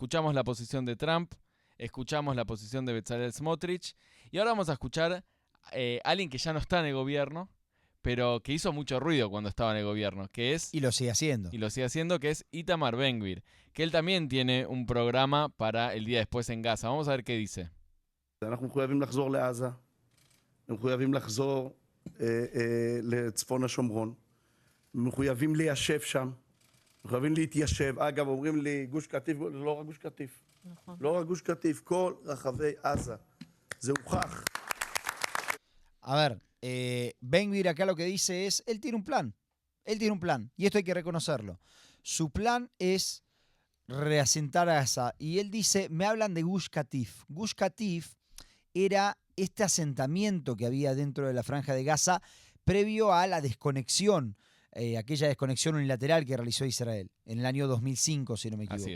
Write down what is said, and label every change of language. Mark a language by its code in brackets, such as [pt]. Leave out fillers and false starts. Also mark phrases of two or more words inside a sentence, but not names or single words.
[es] Escuchamos la posición de Trump, escuchamos la posición de Bezalel Smotrich, y ahora vamos a escuchar a alguien que ya no está en el gobierno, pero que hizo mucho ruido cuando estaba en el gobierno, que es... Y lo sigue haciendo. Que es Itamar Ben-Gvir, que él también tiene un programa para el día después en Gaza. Vamos a ver qué dice. [he] אנחנו מחויבים לחזור לעזה, מחויבים לחזור לצפון השומרון, מחויבים ליישב שם, מחויבים להתיישב. אגב, אומרים לי גוש קטיף, לא רק גוש קטיף. לא רק גוש קטיף, כל רחבי עזה. זה הוכח. [es] A ver, Ben-Gvir acá lo que dice es, él tiene un plan, y esto hay que reconocerlo. Su plan es reasentar a Gaza, y él dice, me hablan de Gush Katif. Gush Katif era este asentamiento que había dentro de la Franja de Gaza previo a la desconexión, aquella desconexión unilateral que realizó Israel en el año 2005, si no me equivoco.